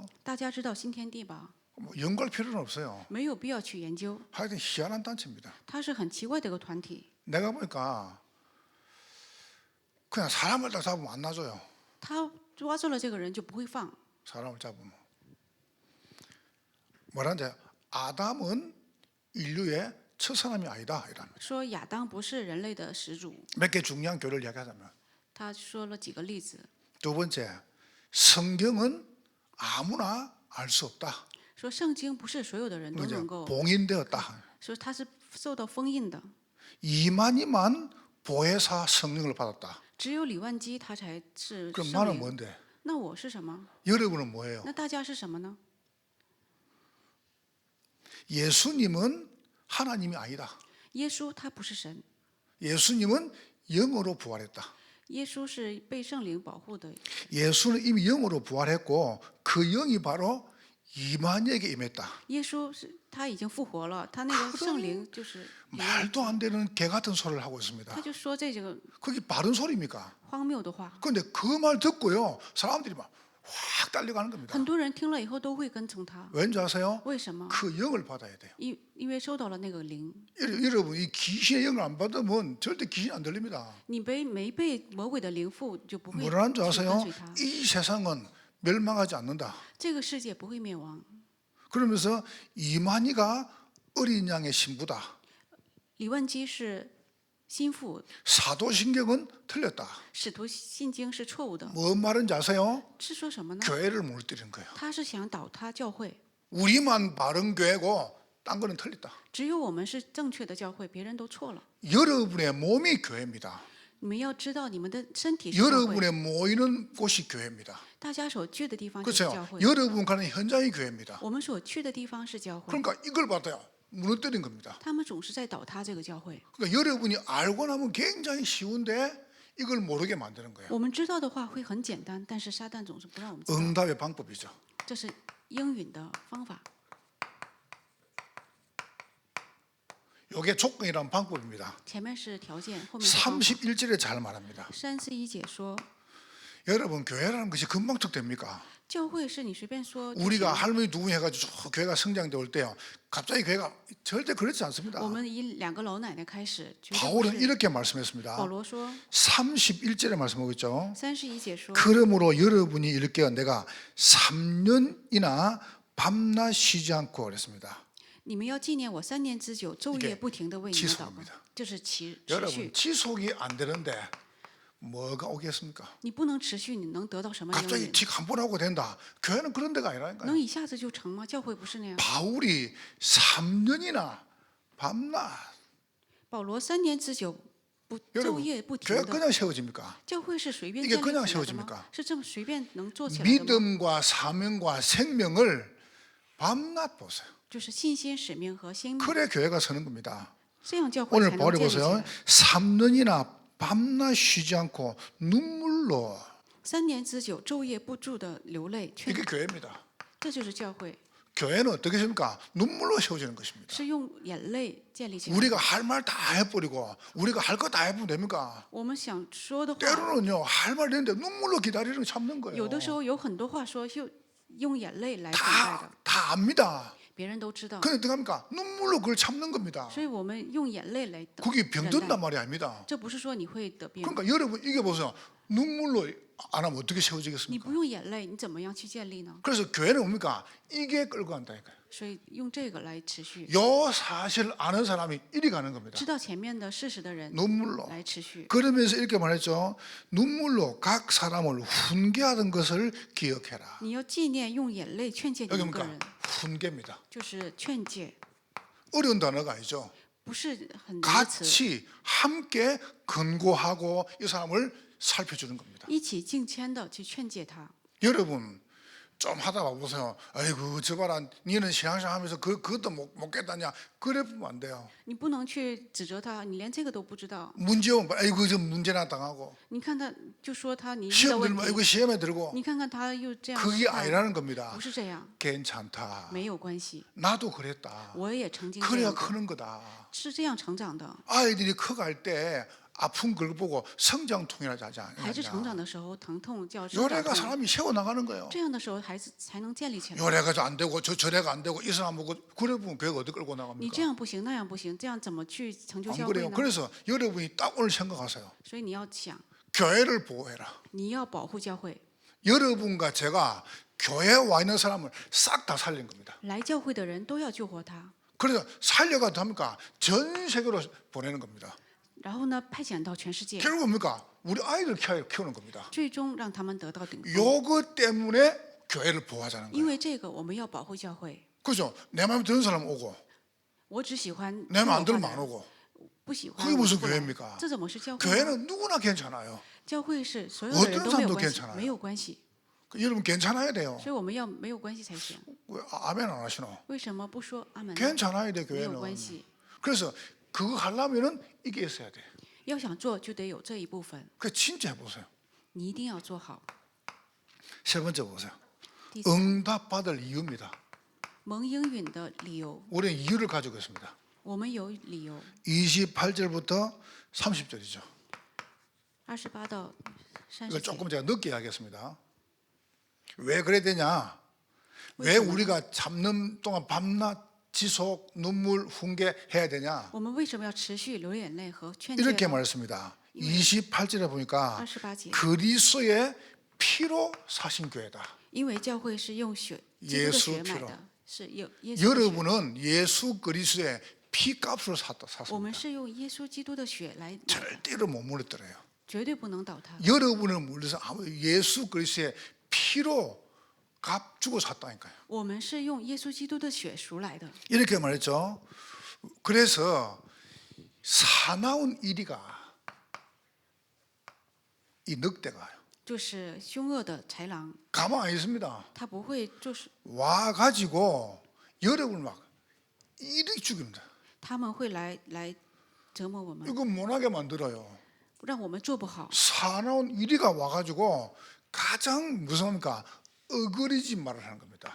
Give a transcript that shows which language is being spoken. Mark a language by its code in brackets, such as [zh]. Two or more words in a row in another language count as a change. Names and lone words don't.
[zh] 大家知道新天地吧？ [ko] 뭐 연구할 필요는 없어요. [zh] 没有必要去研究， [ko] 하여튼 희한한 단체입니다. [zh] 它是很奇怪的一个团体。 [ko] 내가 보니까 그냥 사람을 딱 잡으면 안 놔줘요. [zh] 他抓住了这个人就不会放。 [ko] 사람을 잡으면 뭐라는지 아담은 인류의 첫 사람이 아니다 이랍니다. [zh] 说亚当不是人类的始祖， [ko] 몇 개 중요한 교리를 이야기하자면 [zh] 他说了几个例子， [ko] 두 번째 성경은 아무나 알 수 없다. [zh] 说圣经不是所有的人都 [ko] 이제 [zh] 能够， [ko] 봉인되었다. [zh] 说他是受到封印的， [ko] 이만희만 보혜사 성령을 받았다. [zh] 只有李万基他才是 [ko] 그럼 [zh] 圣 [ko] 나는 [zh] 灵。 [ko] 뭔데? [zh] 那我是什么？ [ko] 여러분은 뭐예요? [zh] 那大家是什么呢？ [ko] 예수님은 하나님이 아니다. [zh] 耶稣他不是神， [ko] 예수님은 영으로 부활했다. [zh] 耶稣是被圣灵保护的。 [ko] 예수는 이미 영으로 부활했고 그 영이 바로 이만희에게 임했다. [zh] 耶稣是他已经复活了，他那个圣灵就是李万， [ko] 말도 안 되는 개 같은 소리를 하고 있습니다. [zh] 他就说这个 [ko] 그게 바른 소리입니까? [zh] 荒谬的话， [ko] 그런데 그 말 듣고요 사람들이 막 확 달려가는 겁니다. [zh] 很多人听了以后都会跟从他。 [ko] 왠지 아세요? [zh] 为什么？ [ko] 그 영을 받아야 돼요. [zh] 因为收到了那个灵， [ko] 여러분 이 귀신의 영을 안 받으면 절대 귀신 안 들립니다. [zh] 你没被魔鬼的灵附，就不会 [ko] 뭐라는 줄 [zh] 去 [ko] 아세요? [zh] 跟随他。 [ko] 이 세상은 멸망하지 않는다. [zh] 这个世界不会灭亡。 [ko] 그러면서 이만희가 어린 양의 신부다. [zh] 李万基是心腹， [ko] 사도신경은 틀렸다. [zh] 使徒信经是错误的， [ko] 뭔 말인지 아세요? [zh] 是说什么呢？ [ko] 교회를 무너뜨리는 거예요. [zh] 他是想倒塌教会， [ko] 우리만 바른 교회고 딴 거는 틀렸다. [zh] 只有我们是正确的教会，别人都错了。 [ko] 여러분의 몸이 교회입니다. [zh] 你们要知道，你们的身体是教会， [ko] 여러분의 모이는 곳이 교회입니다. [zh] 大家所去的地方就是教 [ko] 그렇죠? [zh] 会， [ko] 여러분 가는 현장이 교회입니다. [zh] 我们所去的地方是教会。 [ko] 그러니까 이걸 받아요. 무너뜨린 겁니다. [zh] 他们总是在倒塌这个教会。 [ko] 그러니까 여러분이 알고 나면 굉장히 쉬운데 이걸 모르게 만드는 거예요. [zh] 我们知道的话会很简单，但是撒旦总是不让我们知道， [ko] 응답의 방법이죠. [zh] 这是应允的方法。 [ko] 이게 조건이란 방법입니다. [zh] 前面是条件，后面是方法。 [ko] 31절에 잘 말합니다. [zh] 31 节说， [ko] 여러분 교회라는 것이 금방 툭됩니까? [zh] 教会是你随便说就 [ko] 우리가 [zh] 行。 [ko] 할머니 두 분이 해가지고 저 교회가 성장돼 올 때요. 갑자기 교회가 절대 그렇지 않습니다. [zh] 我们以2个老奶奶开始，绝对不 [ko] 바울은 [zh] 是。 [ko] 이렇게 말씀했습니다. [zh] 保罗说， [ko] 31절에 말씀하고 있죠. [zh] 31 节说， [ko] 그러므로 여러분이 이렇게 내가 3년이나 밤낮 쉬지 않고 그랬습니다. [zh] 你们要纪念我3年之久，昼夜不停的为你们祷告 [ko] 지속입니다 ， [zh] 这是持续 [ko] 여러분 。 지속이 안 되는데 뭐가 오겠습니까? [zh] 你不能持续，你能得到什么应 [ko] 갑자기 [zh] 允？ [ko] 틱 한 번 하고 된다. 교회는 그런 데가 [zh] 能 [ko] 아니라니까요. [zh] 一下子就成吗？教会不是那样。 [ko] 바울이 3년이나 밤낮 [zh] 保罗3年之久不昼 [ko] 여러분 [zh] 夜不停 [ko] 교회가 [zh] 的， [ko] 그냥 세워집니까? [zh] 教会是随便 [ko] 이게 [zh] 建立 [ko] 그냥 [zh] 起来的 [ko] 세워집니까 [zh] 吗？是这么随便能做起来的吗？ [ko] 믿음과 사명과 생명을 밤낮 보세요. [zh] 就是信心、使命和心命， [ko] 그래 교회가 서는 겁니다. [zh] 这样教会 [ko] 오늘 [zh] 才能 [ko] 바울이 [zh] 建立起 [ko] 보세요. [zh] 来。 [ko] 3년이나 밤낮 쉬지 않고 눈물로 [zh] 3年之久，昼夜不住的流泪， [ko] 이게 교회입니다. [zh] 这就是教会。 [ko] 교회는 어떻게 됩니까? 눈물로 세워지는 것입니다. [zh] 是用眼泪建立起来的。 [ko] 우리가 할 말 다 해버리고 우리가 할 거 다 해보면 됩니까? [zh] 我们想说的话， [ko] 때로는요 할 말 있는데 눈물로 기다리는 거 참는 거예요. [zh] 有的时候有很多话说，就用眼泪来等待的， [ko] 다 압니다. [zh] 别人都知道。 [ko] 근데 어떻게 합니까? 눈물로 그걸 참는 겁니다. [zh] 所以我们用眼泪来等。 [ko] 그게 [zh] 忍 [ko] 병든단 [zh] 耐 [ko] 말이 아닙니다. [zh] 这不是说你会得病， [ko] 그러니까 여러분 이게 보세요. 눈물로 안 하면 어떻게 [zh] 你 [ko] 세워지겠습니까? [zh] 不用眼泪，你怎么样去建立呢？ [ko] 그래서 교회는 뭡니까? 이게 끌고 간다니까요. [zh] 所以用这个来持续， [ko] 요 사실 아는 사람이 이리 가는 겁니다. [zh] 知道前面的事实的人 [ko] 눈물로. [zh] 来持续。 [ko] 그러면서 이렇게 말했죠. 눈물로 각 사람을 훈계하던 것을 기억해라. [zh] 你要纪念用眼泪劝诫你 [ko] 여기 [zh] 一个 [ko] 뭡니까? [zh] 人， [ko] 훈계입니다. [zh] 就是劝诫， [ko] 어려운 단어가 아니죠. [zh] 不是很难的词， [ko] 같이 함께 근고하고 이 사람을 살펴주는 겁니다. [zh] 一起敬谦的去劝诫他。 [ko] 여러분 좀 하다 봐보세요. 아이고 저 봐라 니는 신앙생활 하면서 그것도 못 깼다냐. 그래 보면 안 돼요. [zh] 你不能去指责他，你连这个都不知道。 [ko] 문제 오면 아이고 저 문제나 당하고 [zh] 你看他就说他你遇到 [ko] 시험 [zh] 问 [ko] 들면 [zh] 题， [ko] 아이고 시험에 들고 [zh] 你看看他又这样 [ko] 그게 [zh] 试探， [ko] 아니라는 겁니다. [zh] 不是这样， [ko] 괜찮다. [zh] 没有关系。 [ko] 나도 그랬다. [zh] 我也曾经这 [ko] 그래야 [zh] 样过， [ko] 크는 거다. [zh] 是这样成长的。 [ko] 아이들이 커갈 때 아픈 걸 보고 성장통이라고 하지 [zh] 孩子成 [ko] 않냐. [zh] 长的时候，疼痛叫生长 [ko] 요래가 [zh] 痛， [ko] 사람이 세워나가는 거예요. [zh] 这样的时候孩子才能建立起来。 [ko] 요래가 안 되고 저래가 안 되고 이 사람 보고 그래 보면 교회가 어디 끌고 [zh] 你 [ko] 나갑니까? [zh] 这样不行，那样不行，这样怎么去成就 [ko] 안 [zh] 教会 [ko] 그래요. [zh] 呢？ [ko] 그래서 여러분이 딱 오늘 생각하세요. [zh] 所以你要想， [ko] 교회를 보호해라. [zh] 你要保护教会。 [ko] 여러분과 제가 교회에 와 있는 사람을 싹 다 살린 겁니다. [zh] 来教会的人都要救活他， [ko] 그래서 살려가도 합니까? 전 세계로 보내는 겁니다. [zh] 然后呢，派遣到全世界， [ko] 결국 뭡니까? 우리 아이들 키우는 겁니다. [zh] 最终让他们得到顶峰。 [ko] 요거 때문에 교회를 보호하자는 [zh] 因 [ko] 거예요. [zh] 为这个，我们要保护教会。 [ko] 그죠? 내 마음에 드는 사람 오고 [zh] 我只喜欢 [ko] 내 [zh] 听 [ko] 마음 [zh] 我 [ko] 안 들면 [zh] 话 [ko] 안 [zh] 的人， [ko] 오고. [zh] 不喜欢 [ko] 그게 [zh] 我 [ko] 무슨 [zh] 就不来 [ko] 교회입니까? [zh] 这怎么是教会呢？ [ko] 교회는 누구나 괜찮아요. [zh] 教会是所有的人 [ko] 어떤 [zh] 都没有 [ko] 사람도 [zh] 关系， [ko] 괜찮아요 [zh] 没有关系。 [ko] 여러분 괜찮아야 돼요. [zh] 所以我们要没有关系才行。 [ko] 왜 아멘 안 하시노? [zh] 为什么不说阿门呢？ [ko] 괜찮아야 돼 [zh] 没有 [ko] 교회는. [zh] 关系， [ko] 그래서 그거 하려면은 이게 있어야 돼. [zh] 要想做就得有这一部分， [ko] 그 진짜 해보세요. [zh] 你一定要做好。 [ko] 세 번째 보세요. [zh] 第三， [ko] 응답받을 이유입니다. [zh] 蒙应允的理由， [ko] 우리는 이유를 가지고 있습니다. [zh] 我们有理由。 [ko] 28절부터 30절이죠. [zh] 28到 [ko] 이걸 [zh] 30节， [ko] 조금 제가 늦게 이야기했습니다. 왜 그래야 되냐? 왜 왜냐면- 우리가 잡는 동안 밤낮 지속 눈물 훈계 해야 되냐? [zh] 我们为什么要持续流眼泪和劝诫 [ko] 이렇게 [zh] 呢？ [ko] 말했습니다. 28절에 보니까 [zh] 28节， [ko] 그리스도의 피로 사신 교회다. [zh] 因为教会是用血基督的 [ko] 예수 [zh] 血买 [ko] 피로 [zh] 的，是有耶稣的血。 [ko] 여러분은 예수 그리스도의 피값으로 [zh] 我们 [ko] 샀습니다. [zh] 是用耶稣基督的血来买的， [ko] 절대로 못 물렸더래요. [zh] 绝对不能倒塌。 [ko] 여러분을 물려서 아무 예수 그리스도의 피로 값 주고 샀다니까요. [zh] 我们是用耶稣基督的血赎来的。 [ko] 이렇게 말했죠. 그래서 사나운 이리가 이 늑대가 [zh] 就是凶恶的豺狼， [ko] 가만 안 있습니다. [zh] 他不会就是 [ko] 와 가지고 여러분을 막 이리 죽입니다. [zh] 他们会来折磨我们， [ko] 이거 못하게 만들어요. [zh] 让我们做不好。 [ko] 사나운 이리가 와 가지고 가장 무서우니까 어그리지 말을 하는 겁니다.